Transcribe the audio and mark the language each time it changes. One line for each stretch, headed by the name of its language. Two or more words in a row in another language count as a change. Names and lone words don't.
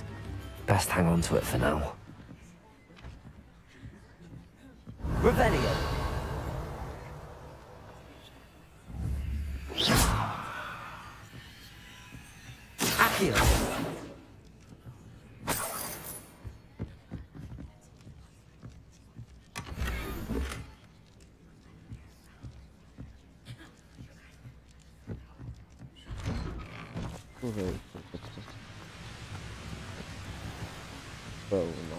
English: Best hang on to it for now. Revelio. Accio.
Polish: Kurwa, pełno.